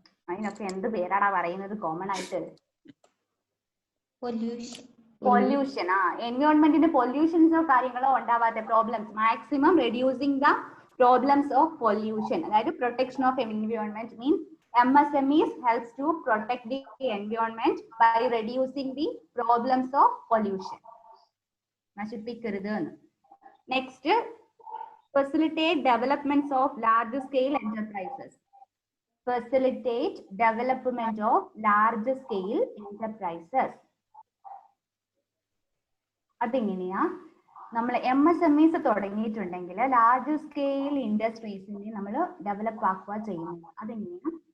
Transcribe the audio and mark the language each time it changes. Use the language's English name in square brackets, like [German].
[Malayalam] അതിനൊക്കെ എന്ത് പേരാടാ പറയുന്നത് കോമൺ ആയിട്ട്? പൊല്യൂഷൻ. എൻവയോൺമെന്റിന്റെ പൊല്യൂഷൻസോ കാര്യങ്ങളോ ഉണ്ടാവാത്ത problems, [English] Maximum reducing the problems of pollution. [Malayalam] അതായത് [English] Protection of environment means MSMEs helps to protect the environment by reducing the problems of pollution. [Malayalam] നശിപ്പിക്കരുത്. [English] Next, facilitate developments of large scale enterprises. Facilitate development of large scale enterprises. [Malayalam] അതെങ്ങനെയാ? നമ്മൾ MSMEs തുടങ്ങിയിട്ടുണ്ടെങ്കിൽ large scale ഇൻഡസ്ട്രീസിനെ നമ്മൾ develop ആക്കുക ചെയ്യുന്നത്. അതെങ്ങനെയാ?